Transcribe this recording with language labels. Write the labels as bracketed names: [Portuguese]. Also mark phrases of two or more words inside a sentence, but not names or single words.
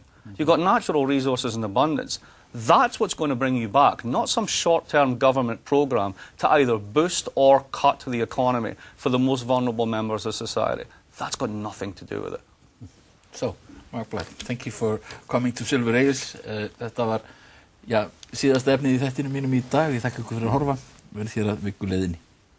[English] You've got natural resources in abundance. That's what's going to bring you back, not some short-term government program to either boost or cut the economy for the most vulnerable members of society. That's got nothing to do with it. So, Mark Black, thank you for coming to Silfur Egils. [Icelandic] Þetta var, síðasta efnið í þættinum mínum í dag. Ég þakka ykkur fyrir að horfa. Verð þér að viku leiðinni.